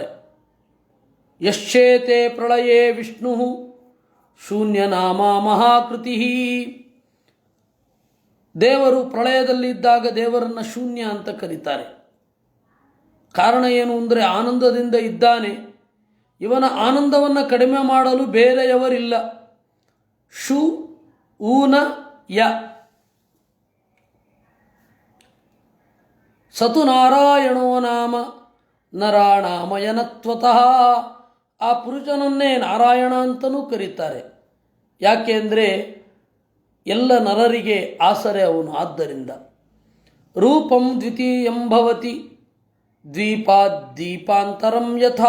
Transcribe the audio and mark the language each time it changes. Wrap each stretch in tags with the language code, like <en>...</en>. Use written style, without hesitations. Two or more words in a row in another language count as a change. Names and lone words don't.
<sa>ಯಶ್ಚೇತೆ ಪ್ರಳಯೇ ವಿಷ್ಣು ಶೂನ್ಯನಾಮ ಮಹಾಕೃತಿ.</sa> <kn>ದೇವರು ಪ್ರಳಯದಲ್ಲಿದ್ದಾಗ ದೇವರನ್ನು ಶೂನ್ಯ ಅಂತ ಕರೀತಾರೆ. ಕಾರಣ ಏನು ಅಂದರೆ ಆನಂದದಿಂದ ಇದ್ದಾನೆ, ಇವನ ಆನಂದವನ್ನು ಕಡಿಮೆ ಮಾಡಲು ಬೇರೆಯವರಿಲ್ಲ.</kn> <sa>ಶು ಊನ ಯ ಸತು ನಾರಾಯಣೋ ನಾಮ ನರಾಣಾಮಯನತ್ವತಃ.</sa> <kn>ಆ ಪುರುಷನನ್ನೇ ನಾರಾಯಣ ಅಂತಲೂ ಕರೀತಾರೆ. ಯಾಕೆ ಅಂದರೆ ಎಲ್ಲ ನರರಿಗೆ ಆಸರೆ ಅವನು.</kn> <sa>ಆದ್ದರಿಂದ ರೂಪಂ ದ್ವಿತೀಯಂ ಭವತಿ ದ್ವೀಪಾದ್ ದೀಪಾಂತರಂ ಯಥಾ.</sa>